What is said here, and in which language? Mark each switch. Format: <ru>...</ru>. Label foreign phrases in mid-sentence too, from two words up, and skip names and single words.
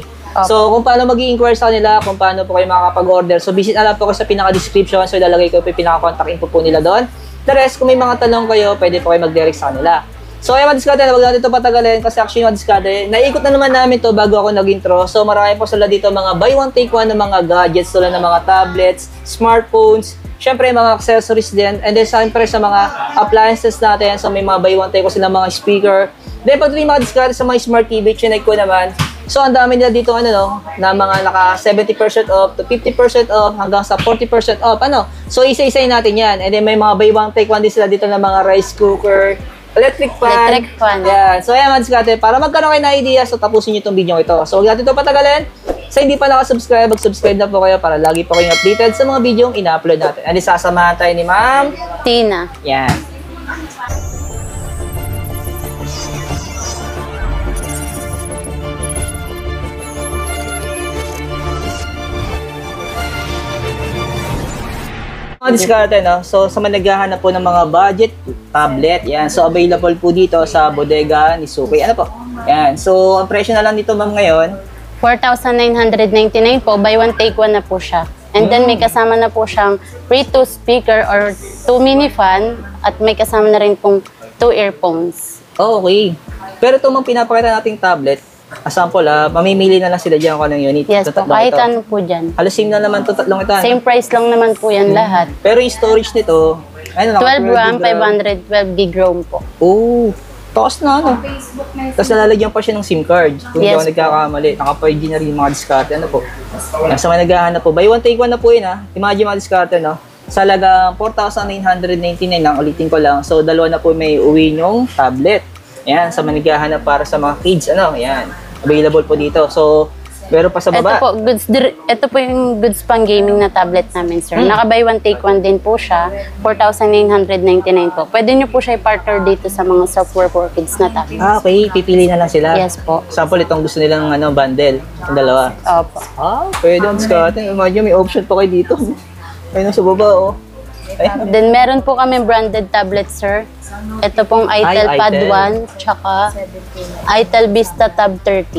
<tl>So, kung paano mag-i-inquire sa kanila, kung paano po kayo makakapag-order, so visit na lang po ko sa pinaka-description, so ilalagay ko po yung pinaka-</tl> <en>contact info</en> <tl>po nila doon.</tl> <en>The rest,</en> <tl>kung may mga tanong kayo, pwede po kayo mag-direct sa kanila. So, ayan mga diskarte, wag natin ito patagalin kasi actually mga diskarte, naikot na naman namin to bago ako nag-intro. So, marami po sila dito mga</tl> <en>buy one, take one</en> <tl>ng mga gadgets, tulad ng mga</tl> <en>tablets, smartphones,</en> <tl>syempre mga accessories din,</tl> <en>and then</en> <tl>syempre sa mga appliances natin, so may mga</tl> <en>buy one, take one</en> <tl>sila mga speaker. Then, pag mga diskarte sa mga</tl> <en>smart TV,</en> <tl>chinek ko naman. So, ang dami nila dito, ano, no, na mga naka</tl> <en>70% off to 50% off</en> <tl>hanggang sa 40% off, ano. So, isa-isayin natin yan.</tl> <en>And then,</en> <tl>may mga</tl> <en>buy one, take one</en> <tl>din sila dito ng mga</tl> <en>rice cooker, electric fan. Electric fan.</en> <tl>Yan. So, ayan, mga diskarte, para magkaroon kayo na idea, so tapusin nyo itong video ito. So, huwag natin ito patagalin. Sa hindi pa nakasubscribe, mag-subscribe na po kayo para lagi po kayong updated sa mga video yung ina-upload natin. And sasamahan tayo ni Ma'am Tina. yan. Mga diskarte, no? So, sa mga naghahanap po ng mga</tl> <en>budget tablet,</en> <tl>yan. So, available po dito sa bodega ni Suki. Ano po? Yan. So, ang presyo na lang dito, ma'am, ngayon, 4,999 po.</tl> <en>Buy one, take one</en> <tl>na po siya.</tl> <en>And then</en> <tl>may kasama na po siyang</tl> <en>free 2 speaker or 2 mini fan</en> <tl>at may kasama na rin pong 2 earphones.</tl> <en>oh, okay.</en> <tl>Pero ito, ma'am, pinapakita nating tablet. Sample, mamimili na lang sila dyan kung anong unit. Yes po, Tatlong kahit ito. ano po dyan. Halos same na naman ito, tatlong ito.</tl> <en>Same price</en> <tl>lang naman po yan lahat. Pero yung storage nito, ano, 12 RAM, 512</tl> <en>gig ROM</en> <tl>po. Oh, takas na, ano. Tapos nalalagyan pa siya ng</tl> <en>SIM card.</en> <tl>Kung hindi Yes ako nagkakamali, naka-5G na rin yung mga diskarte. Ano po? Nasa mga naghahanap po.</tl> <en>Buy one, take one</en> <tl>na po yun, ha. Imagine mga diskarte, no. Sa halagang 4,999 lang, ulitin ko lang. So, dalawa na po may uwi nyong tablet. Yan, sa mga naghahanap para sa mga kids, ano, yan. Available po dito. So, meron pa sa baba. Ito po yung goods pang gaming na tablet namin, sir. Naka-</tl> <en>buy one, take one</en> <tl>din po siya. 4,999 po. Pwede nyo po siya i-partner dito sa mga</tl> <en>software for kids</en> <tl>na tablet. Ah, okay. Pipili na lang sila. Yes po. Sample, itong gusto nilang ano, bundle. Yung dalawa. Opo. Ah, pwede ang diskarte. Imagine, may option pa kayo dito. Ayun sa baba, oh. Ayan. Then meron po kami</tl> <en>branded tablet,</en> <tl>sir. Ito pong Itel Pad Itel. 1, tsaka Itel Vista Tab 30.</tl>